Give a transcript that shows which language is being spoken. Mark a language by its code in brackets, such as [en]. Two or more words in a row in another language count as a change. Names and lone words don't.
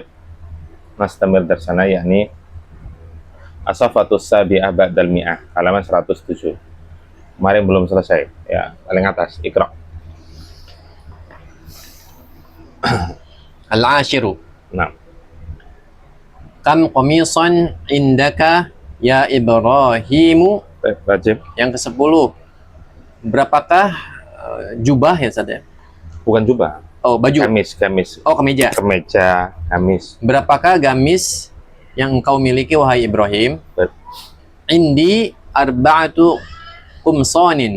[ar] نستمر درسنا يعني الصفة السابعة بعد المئة, [id] halaman 107. Kemarin belum selesai, ya, paling atas. [ar] Iqra. Al-ashiru. [id] Nah, [ar] كم قميصا عندك يا إبراهيم. [id] wajib. Yang ke-10. Berapakah jubah ya Ustaz ya? Bukan jubah. Oh, baju. Gamis. Oh, kemeja. Kemeja, gamis. Berapakah gamis yang engkau miliki wahai Ibrahim? [ar] عندي أربعة قمصان.